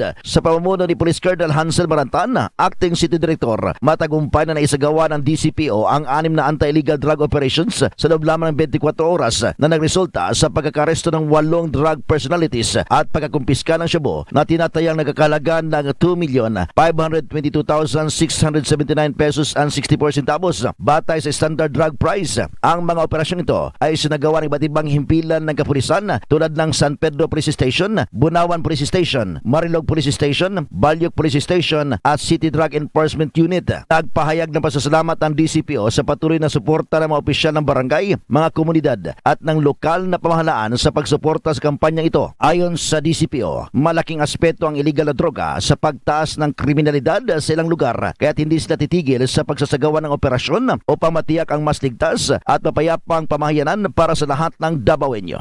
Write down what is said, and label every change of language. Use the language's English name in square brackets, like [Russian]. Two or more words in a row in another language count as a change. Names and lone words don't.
[Filipino] Sa pamumuno ni Police Colonel Hansel Marantan, Acting City Director, matagumpay na naisagawa ng DCPO ang 6 na [English] anti-illegal drug operations [Filipino] sa loob lamang ng 24 oras na nagresulta sa pagkakaresto ng 8 [English] drug personalities [Filipino] at pagkakumpiska ng shabu na tinatayang nagkakalaga ng 2,522,679 [English] pesos and 64 centavos [Filipino] batay sa [English] standard drug price. [Filipino] Ang mga operasyon ito ay sinagawa ng iba't ibang himpilan ng kapulisan tulad ng San Pedro Police Station, Bunawan Police Station, Marilog Police Station, Balyok Police Station at City Drug Enforcement Unit. Nagpahayag ng pasasalamat ang DCPO sa patuloy na suporta ng mga opisyal ng barangay, mga komunidad at ng lokal na pamahalaan sa pagsuporta sa kampanyang ito. Ayon sa DCPO, malaking aspeto ang illegal na droga sa pagtaas ng kriminalidad sa ilang lugar kaya't hindi sila titigil sa pagsasagawa ng operasyon upang matiyak ang mas ligtas at mapayapang pamahayanan para sa lahat ng Davaoenyo.